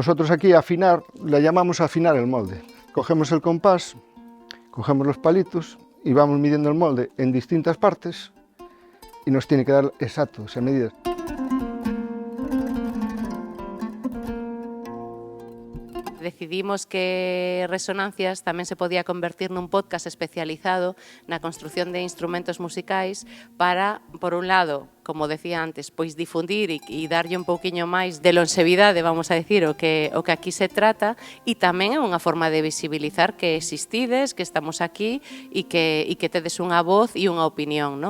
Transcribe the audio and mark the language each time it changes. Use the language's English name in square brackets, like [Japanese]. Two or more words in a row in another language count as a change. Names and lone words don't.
[Spanish] Nosotros aquí afinar, le llamamos afinar el molde. Cogemos el compás, cogemos los palitos y vamos midiendo el molde en distintas partes y nos tiene que dar exacto esa medida. [Galician] Decidimos que Resonancias tamén se podía convertir nun podcast especializado na construción de instrumentos musicais para, por un lado, como decía antes, pois difundir e darlle un pouquiño máis de longevidade, [Spanish] vamos a decir, [Galician] o que aquí se trata, e tamén é unha forma de visibilizar que existides, que estamos aquí e que tedes unha voz e unha opinión, non?